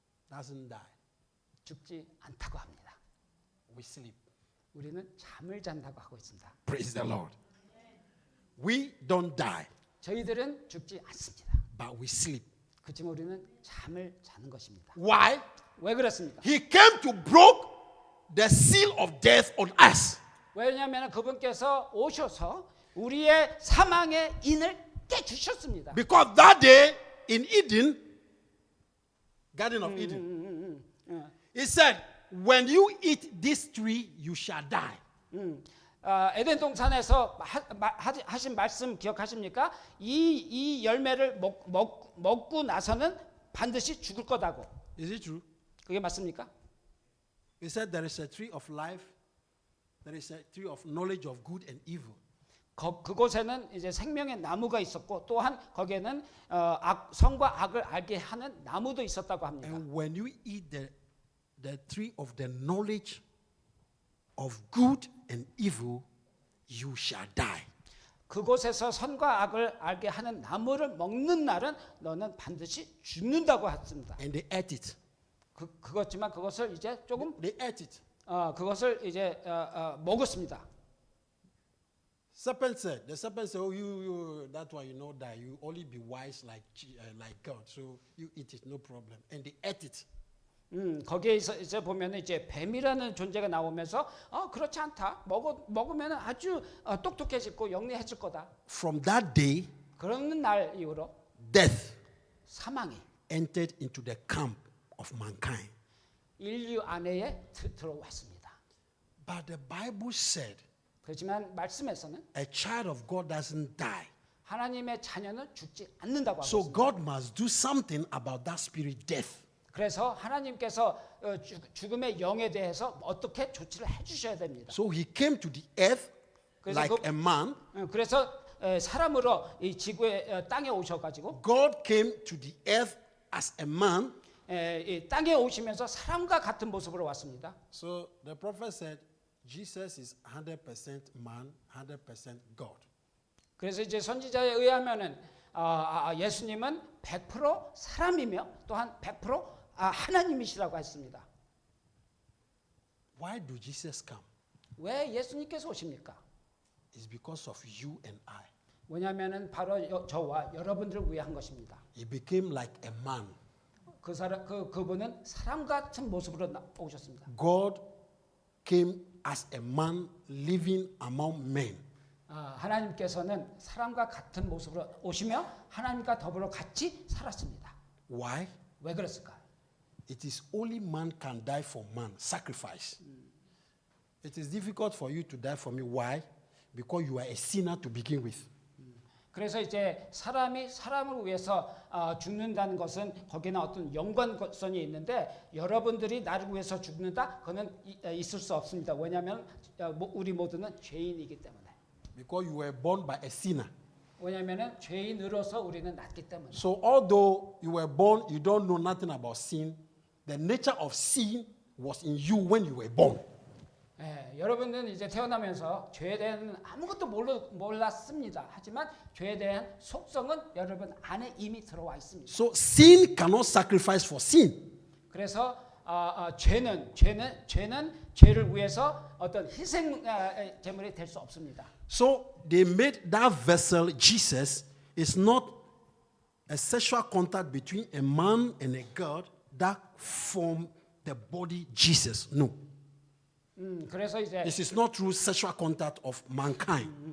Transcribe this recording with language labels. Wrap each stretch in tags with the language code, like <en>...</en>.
<en>doesn't die.</en> <ko>죽지 않다고 합니다.</ko> <en>We sleep.</en> <ko>우리는 잠을 잔다고 하고 있습니다.</ko> <en>Praise the Lord. We don't die,</en> <ko>저희들은 죽지 않습니다.</ko> <en>but we sleep.</en> <ko>그렇지만 우리는 잠을 자는 것입니다.</ko> <en>Why?</en> <ko>왜 그렇습니까?</ko> <en>He came to broke the seal of death on us.</en> <ko>왜냐하면 그분께서 오셔서 우리의 사망의 인을 깨주셨습니다.</ko> <en>Because that day in Eden, Garden of Eden, he said, when you eat this tree, you shall die.</en> <ko>에덴 동산에서 하신 말씀 기억하십니까? 이 열매를 먹고 나서는 반드시 죽을 거다고.</ko> <en>Is it true?</en> <ko>그게 맞습니까?</ko> <en>He said there is a tree of life there is a tree of knowledge of good and evil.</en> <ko>그곳에는 이제 생명의 나무가 있었고 또한 거기에는 선과 악을 알게 하는 나무도 있었다고 합니다.</ko> <en>And when you eat the tree of the knowledge of good and evil, you shall die.</en> <ko>그곳에서 선과 악을 알게 하는 나무를 먹는 날은 너는 반드시 죽는다고 했습니다.</ko> <en>And they ate it.</en> <ko>그것지만 그것을 이제 조금</ko> <en>They ate it.</en> <ko>그것을 이제 먹었습니다.</ko> <en>The serpent said, "Oh, you that one you know that you only be wise like God, so you eat it, no problem." And they ate it.</en> <ko>거기에서 이제 보면 이제 뱀이라는 존재가 나오면서 그렇지 않다. 먹으면 아주 똑똑해지고 영리해질 거다.</ko> <en>From that day,</en> <ko>그러는 날 이후로</ko> <en>death</en> <ko>사망이</ko> <en>entered into the camp of mankind.</en> <ko>인류 안에 들어왔습니다.</ko> <en>But the Bible said,</en> <ko>그렇지만 말씀에서는</ko> <en>a child of God doesn't die.</en> <ko>하나님의 자녀는 죽지 않는다고 하고</ko> <en>So</en> <ko>있습니다.</ko> <en>God must do something about that spirit death.</en> <ko>그래서 하나님께서 죽음의 영에 대해서 어떻게 조치를 해주셔야 됩니다.</ko> <en>So he came to the earth</en> <ko>그래서</ko> <en>like a man.</en> <ko>그래서 사람으로 이 지구의 땅에 오셔가지고</ko> <en>God came to the earth as a man.</en> <ko>이 땅에 오시면서 사람과 같은 모습으로 왔습니다.</ko> <en>So the prophet said, Jesus is 100% man, 100% God.</en> <ko>그래서 이제 선지자에 의하면은 예수님은 100% 사람이며 또한 100% 하나님이시라고 했습니다.</ko> <en>Why do Jesus come?</en> <ko>왜 예수님께서 오십니까?</ko> <en>It's because of you and I.</en> <ko>왜냐하면은 바로 저와 여러분들을 위해 한 것입니다.</ko> <en>He became like a man.</en> <ko>그분은 사람 같은 모습으로 오셨습니다.</ko> <en>God came as a man living among men.</en> <ko>하나님께서는 사람과 같은 모습으로 오시며 하나님과 더불어 같이 살았습니다.</ko> <en>Why?</en> <ko>왜 그랬을까요?</ko> <en>It is only man can die for man, sacrifice. It is difficult for you to die for me. Why? Because you are a sinner to begin with.</en> <ko>그래서 이제 사람이 사람을 위해서 죽는다는 것은 거기는 어떤 연관성이 있는데 여러분들이 나를 위해서 죽는다? 그거는 있을 수 없습니다. 왜냐하면 우리 모두는 죄인이기 때문에.</ko> <en>Because you were born by a sinner.</en> <ko>왜냐하면 죄인으로서 우리는 낳기 때문에.</ko> <en>So although you were born, you don't know nothing about sin. The nature of sin was in you when you were born.</en> <ko>여러분은 이제 태어나면서 죄에 대한 아무것도 몰랐습니다. 하지만 죄에 대한 속성은 여러분 안에 이미 들어와 있습니다.</ko> <en>So sin cannot sacrifice for sin.</en> <ko>그래서 죄는 죄를 위해서 어떤 희생 제물이 될 수 없습니다.</ko> <en>So they made that vessel Jesus is not a sexual contact between a man and a God that formed the body Jesus. No.</en> <ko>그래서 이제</ko> <en>This is not through sexual contact of mankind.</en>